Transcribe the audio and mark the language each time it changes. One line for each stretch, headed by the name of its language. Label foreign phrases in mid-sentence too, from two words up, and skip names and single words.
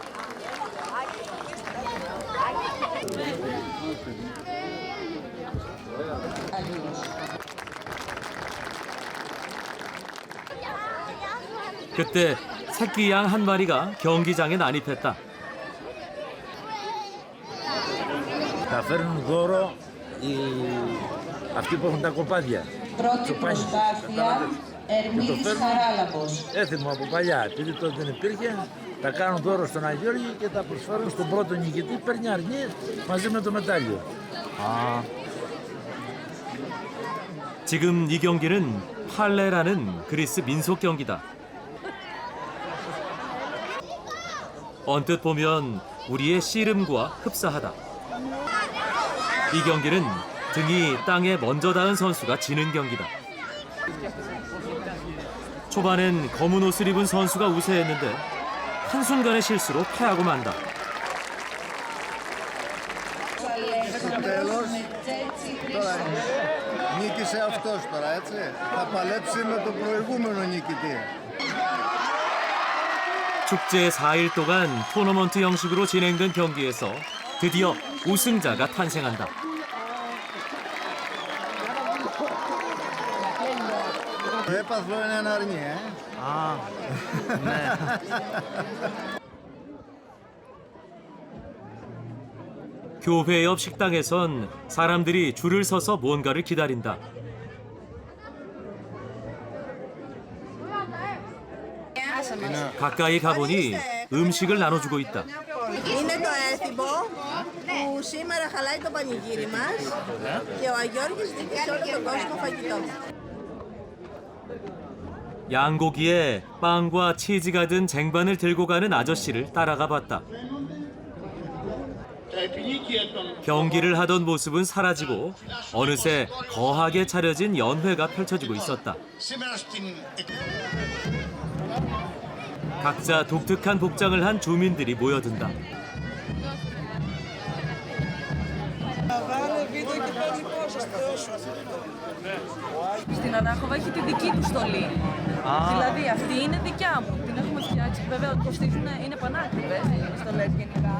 Korean: 그때 새끼 양 한 마리가 경기장에 난입했다.
Greek: Θα φέρνουν δώρο αυτοί που έχουν τα κοπάδια. Πρώτη προσπάθεια, Ερμήνης Χαράλαμπος. Έθιμο από παλιά, επειδή τότε δεν υπήρχε, τα κάνουν δώρο στον Αγιώργη και τα προσφέρουν στον πρώτο νικητή, παίρνει αρνί μαζί με το μετάλλιο.
Korean: 지금 이 경기는 팔레라는 그리스 민속 경기다. 언뜻 보면 우리의 씨름과 흡사하다. 이 경기는 등이 땅에 먼저 닿은 선수가 지는 경기다. 초반엔 검은 옷을 입은 선수가 우세했는데 한순간의 실수로 패하고 만다.
Greek: Νίκησε αυτός τώρα, έτσι. Θα παλέψει με τον προηγούμενο νικητή.
Korean: 축제 4일 동안 토너먼트 형식으로 진행된 경기에서 드디어 우승자가 탄생한다.
Greek: Το έπαθλο είναι ένα αρνί, ναι.
Korean: 교회 옆 식당에선 사람들이 줄을 서서 뭔가를 기다린다. 가까이 가보니 음식을 나눠주고 있다.
Greek: Είναι το έθιμο που σήμερα χαλάει το πανηγύρι μας και ο Αγιώργης δίνει σε όλο τον κόσμο φαγητό.
Korean: 양고기에 빵과 치즈가 든 쟁반을 들고 가는 아저씨를 따라가 봤다. 경기를 하던 모습은 사라지고 어느새 거하게 차려진 연회가 펼쳐지고 있었다. 각자 독특한 복장을 한 주민들이 모여든다.
Greek: Στην Ανάχοβα έχει τη δική του στολή. Δηλαδή αυτή είναι δικιά μου. Την έχουμε φτιάξει. Βέβαια κοστίζουν, είναι πανάκριβες οι στολές γενικά.